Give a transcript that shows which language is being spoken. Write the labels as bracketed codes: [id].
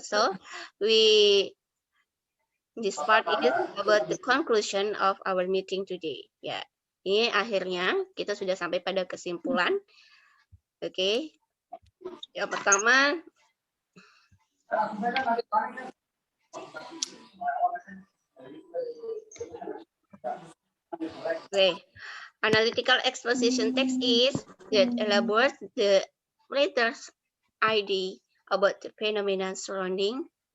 [en] So this part is about the conclusion of our meeting today. [id] Ya, ini akhirnya kita sudah sampai pada kesimpulan. Oke. Yang pertama, [en] analytical exposition text is that elaborates the writer's idea about the phenomena surrounding.